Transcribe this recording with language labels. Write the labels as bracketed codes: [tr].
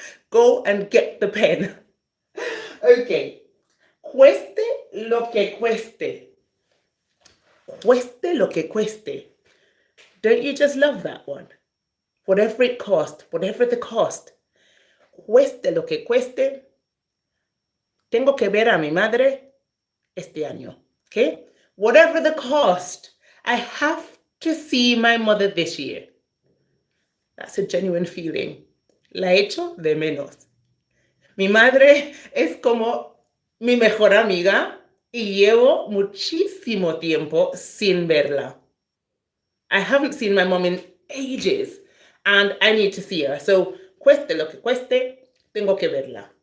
[en] Go and get the pen. Okay. [es] Cueste lo que cueste. Cueste lo que cueste. [en] Don't you just love that one? Whatever it cost, whatever the cost. [es] Cueste lo que cueste. Tengo que ver a mi madre este año. [en] Okay? Whatever the cost, I have to see my mother this year. That's a genuine feeling. [es] La echo de menos. Mi madre es como mi mejor amiga y llevo muchísimo tiempo sin verla. [en] I haven't seen my mom in ages and I need to see her. [es] So, cueste lo que cueste, tengo que verla.